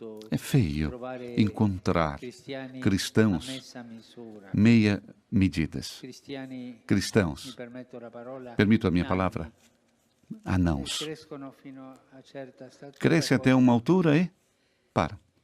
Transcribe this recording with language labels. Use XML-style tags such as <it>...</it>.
<pt>É feio encontrar cristãos meia medidas. Cristãos, permito a minha palavra, anãos.</pt> <it>crescono fino a certa statura.</it> <pt>Cresce até uma altura e para.</pt>